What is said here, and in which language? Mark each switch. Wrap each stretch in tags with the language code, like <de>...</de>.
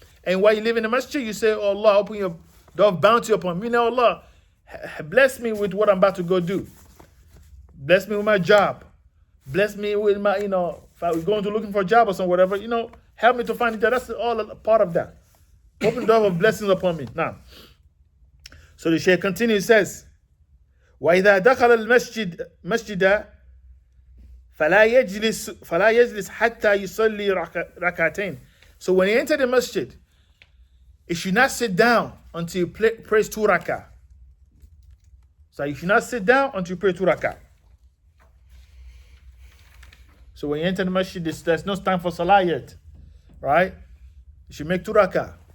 <en>And while you live in the masjid, you say, oh Allah, open your door of bounty upon me. Now, Allah, bless me with what I'm about to go do. Bless me with my job. Bless me with my, if I was going to looking for a job or some whatever, help me to find a job. That's all a part of that. Open the door of blessings upon me. Now, so the Shaykh continues, says,</en> <ar>وَإِذَا دَخَلَ الْمَسْجِدَ فَلَا يَجْلِسْ حَتَّى يُصَلِّي رَكَعَتَيْنِ.</ar> <en>So when you enter the masjid, you should not sit down until you pray 2 rak'ah. So you should not sit down until you pray 2 rak'ah. So when you enter the masjid, there's no time for salah yet. Right? You should make 2 rak'ah.</en>